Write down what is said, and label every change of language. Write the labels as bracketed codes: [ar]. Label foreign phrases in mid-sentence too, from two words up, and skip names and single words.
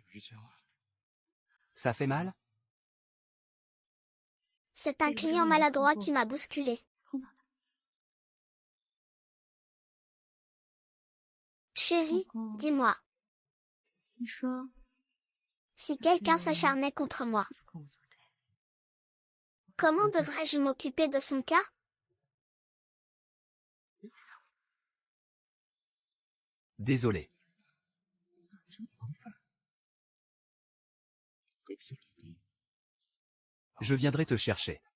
[fr] Ça fait mal? C'est un client maladroit qui m'a bousculé. Chérie, [zh] 老公， [fr] dis-moi, [zh] 你说 [fr] si quelqu'un s'acharnait contre moi, [zh] 不跟我作对， [fr] comment devrais-je m'occuper de son cas? Désolé. Je viendrai te chercher.